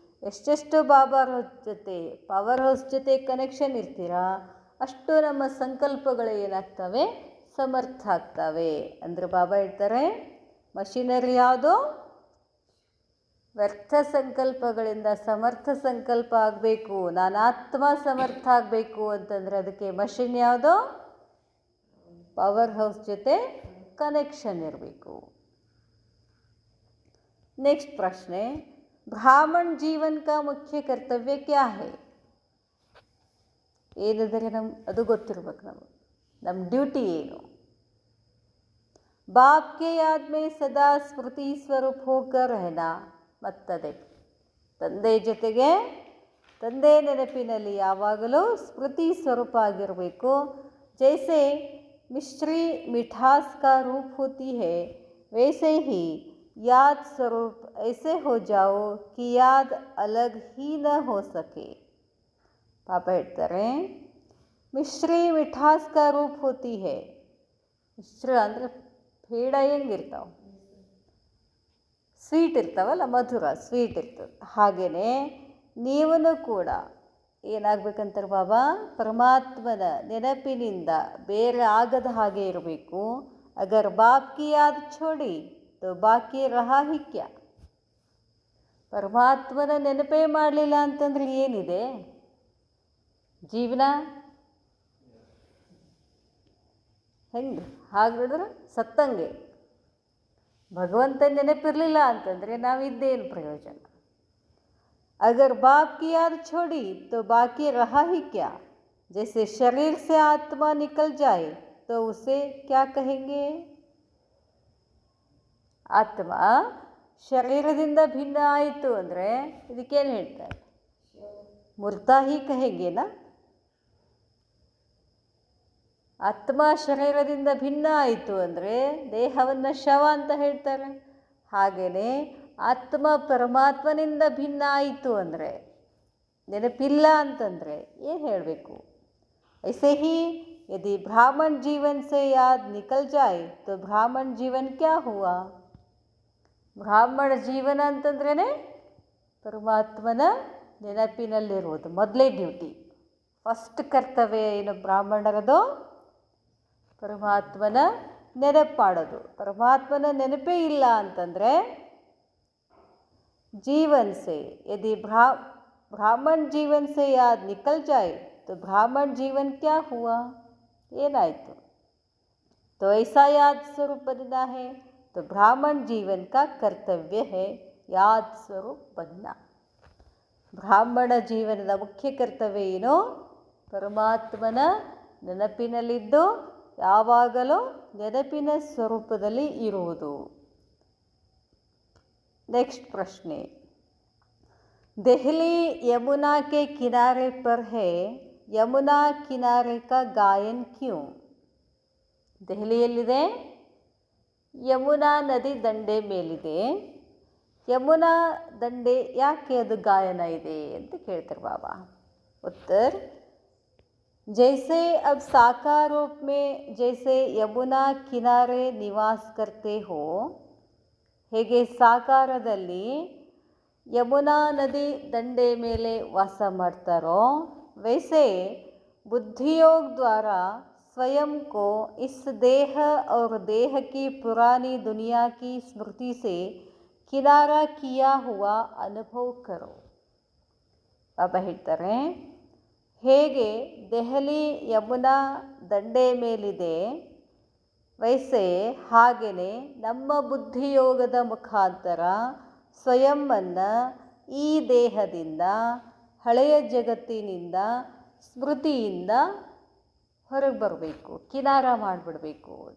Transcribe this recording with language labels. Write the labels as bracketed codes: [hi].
[kn] ಎಷ್ಟೆಷ್ಟು ಬಾಬಾರ ಜೊತೆ power house ಜೊತೆ ಕನೆಕ್ಷನ್ ಇರ್ತೀರಾ, ಅಷ್ಟು ನಮ್ಮ ಸಂಕಲ್ಪಗಳು ಏನಾಗ್ತವೆ, ಸಮರ್ಥ ಆಗ್ತವೆ. ಅಂದರೆ ಬಾಬಾ ಹೇಳ್ತಾರೆ, ಮಷಿನರಿ ಯಾವುದು? ವ್ಯರ್ಥ ಸಂಕಲ್ಪಗಳಿಂದ ಸಮರ್ಥ ಸಂಕಲ್ಪ ಆಗಬೇಕು, ನಾನು ಆತ್ಮ ಸಮರ್ಥ ಆಗಬೇಕು ಅಂತಂದರೆ ಅದಕ್ಕೆ ಮಷಿನ್ ಯಾವುದೋ ಪವರ್ ಹೌಸ್ ಜೊತೆ ಕನೆಕ್ಷನ್ ಇರಬೇಕು. [hi] नेक्स्ट प्रश्न है, ब्राह्मण जीवन का मुख्य कर्तव्य क्या है? [kn] ಏನಿದ್ರೆ ಅದು ಗೊತ್ತಿರ್ಬೇಕು ನಮ್ಮ ಡ್ಯೂಟಿ ಏನು. [hi] बाप के याद में सदा स्मृति स्वरूप होकर रहना. [kn] ಮತ್ತದೆ ತಂದೆ ಜೊತೆಗೆ ತಂದೆ ನೆನಪಿನಲ್ಲಿ ಯಾವಾಗಲೂ ಸ್ಮೃತಿ ಸ್ವರೂಪ ಆಗಿರಬೇಕು. [hi] जैसे मिश्री मिठास का रूप होती है, वैसे ही याद स्वरूप ऐसे हो जाओ कि याद अलग ही न हो सके. [kn] ಪಾಪ ಹೇಳ್ತಾರೆ, [hi] ಮಿಶ್ರಿ ಮಿಠಾಸ್ ಕಾ ರೂಪ್ ಹೋತಿ ಹೇ. [kn] ಮಿಶ್ರ ಅಂದರೆ ಪೇಡ ಹೆಂಗಿರ್ತಾವೆ, ಸ್ವೀಟ್ ಇರ್ತಾವಲ್ಲ, ಮಧುರ ಸ್ವೀಟ್ ಇರ್ತದೆ. ಹಾಗೆಯೇ ನೀವೂ ಕೂಡ ಏನಾಗಬೇಕಂತಾರೆ ಬಾಬಾ, ಪರಮಾತ್ಮನ ನೆನಪಿನಿಂದ ಬೇರೆ ಆಗದ ಹಾಗೆ ಇರಬೇಕು. [hi] ಅಗರ್ ಬಾಪ್ ಕಿ ಯಾದ್ ಛೋಡಿ ತೋ ಬಾಕಿ ರಹಾ ಹಿ ಕ್ಯಾ. [kn] ಪರಮಾತ್ಮನ ನೆನಪೇ ಮಾಡಲಿಲ್ಲ ಅಂತಂದ್ರೆ ಏನಿದೆ ಜೀವನ? ಹೆಂಗೆ? ಹಾಗೆ ನೋಡಿದ್ರೆ ಸತ್ತಂಗೆ. ಭಗವಂತ ನೆನಪಿರಲಿಲ್ಲ ಅಂತಂದರೆ ನಾವಿದ್ದೇನು ಪ್ರಯೋಜನ? [hi] अगर बाप की याद छोड़ी तो बाकी रहा ही क्या. जैसे शरीर से आत्मा निकल जाए तो उसे क्या कहेंगे? [kn] ಆತ್ಮ ಶರೀರದಿಂದ ಭಿನ್ನ ಆಯಿತು ಅಂದರೆ ಇದಕ್ಕೇನು ಹೇಳ್ತಾರೆ? [hi] ಮುರ್ತಾಹಿ ಕಹೆಂಗೇನಾ? [kn] ಆತ್ಮ ಶರೀರದಿಂದ ಭಿನ್ನ ಆಯಿತು ಅಂದರೆ ದೇಹವನ್ನು ಶವ ಅಂತ ಹೇಳ್ತಾರೆ. ಹಾಗೆಯೇ ಆತ್ಮ ಪರಮಾತ್ಮನಿಂದ ಭಿನ್ನ ಆಯಿತು ಅಂದರೆ, ನೆನಪಿಲ್ಲ ಅಂತಂದರೆ ಏನು ಹೇಳಬೇಕು? [hi] ऐसे ही यदि ब्राह्मण जीवन से याद निकल जाए तो ब्राह्मण जीवन क्या हुआ? [kn] ಬ್ರಾಹ್ಮಣ ಜೀವನ ಅಂತಂದ್ರೇ ಪರಮಾತ್ಮನ ನೆನಪಿನಲ್ಲಿರುವುದು ಮೊದಲೇ ಡ್ಯೂಟಿ. ಫಸ್ಟ್ ಕರ್ತವ್ಯ ಏನು ಬ್ರಾಹ್ಮಣರದು? ಪರಮಾತ್ಮನ ನೆನಪು ಮಾಡೋದು. ಪರಮಾತ್ಮನ ನೆನಪೇ ಇಲ್ಲ ಅಂತಂದರೆ [hi] जीवन से यदि ब्राह्मण जीवन से याद निकल जाए तो ब्राह्मण जीवन क्या हुआ? [kn] ಏನಾಯಿತು? [hi] तो ऐसा याद स्वरूप बनना है. तो ब्राह्मण जीवन का कर्तव्य है याद स्वरूप बनना. [kn] ಬ್ರಾಹ್ಮಣ ಜೀವನದ ಮುಖ್ಯ ಕರ್ತವ್ಯ ಏನು? ಪರಮಾತ್ಮನ ನೆನಪಿನಲ್ಲಿದ್ದು ಯಾವಾಗಲೂ ನೆನಪಿನ ಸ್ವರೂಪದಲ್ಲಿ ಇರುವುದು. [hi] नेक्स्ट प्रश्न, दिल्ली यमुना के किनारे पर है, यमुना किनारे का गायन क्यों? [kn] ದೆಹಲಿಯಲ್ಲಿದೆ, ಯಮುನಾ ನದಿ ದಂಡೆ ಮೇಲಿದೆ, ಯಮುನಾ ದಂಡೆ ಯಾಕೆ ಅದು ಗಾಯನ ಇದೆ ಅಂತ ಕೇಳ್ತಾರೆ ಬಾಬಾ. [hi] उत्तर, जैसे अब साकार रूप में जैसे यमुना किनारे निवास करते हो, [kn] ಹೇಗೆ ಸಾಕಾರದಲ್ಲಿ ಯಮುನಾ ನದಿ ದಂಡೆ ಮೇಲೆ ವಾಸ ಮಾಡ್ತಾರೋ, [hi] वैसे बुद्धियोग द्वारा स्वयं को इस देह और देह की पुरानी दुनिया की स्मृति से किनारा किया हुआ अनुभव करो. [kn] ಬಾಬಾ ಹೇಳ್ತಾರೆ, ಹೇಗೆ ದೆಹಲಿ ಯಮುನಾ ದಂಡೆ ಮೇಲಿದೆ, ವೈಸೆ ಹಾಗೆಯೇ ನಮ್ಮ ಬುದ್ಧಿಯೋಗದ ಮುಖಾಂತರ ಸ್ವಯಂವನ್ನು ಈ ದೇಹದಿಂದ, ಹಳೆಯ ಜಗತ್ತಿನಿಂದ, ಸ್ಮೃತಿಯಿಂದ ಹೊರಗೆ ಬರಬೇಕು, ಕಿನಾರ ಮಾಡಿಬಿಡಬೇಕು.